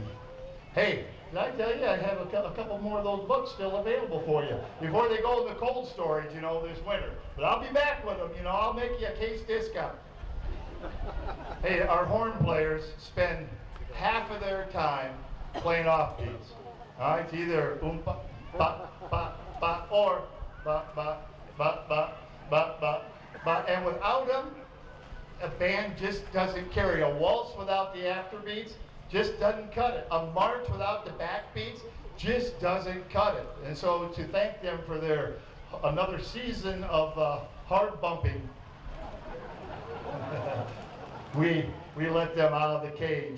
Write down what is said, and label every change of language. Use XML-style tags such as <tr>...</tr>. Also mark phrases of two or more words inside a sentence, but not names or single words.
<en>Hey, did I tell you I have a couple more of those books still available for you before they go in the cold storage, this winter. But I'll be back with them, I'll make you a case discount. Hey, our horn players spend half of their time playing offbeats. All right, it's either boom ba ba ba ba or ba ba ba ba ba ba ba, and without them, a band just doesn't carry. A waltz without the afterbeats just doesn't cut it. A march without the backbeats just doesn't cut it. And so to thank them for their another season of hard bumping, we let them out of the cage.</en>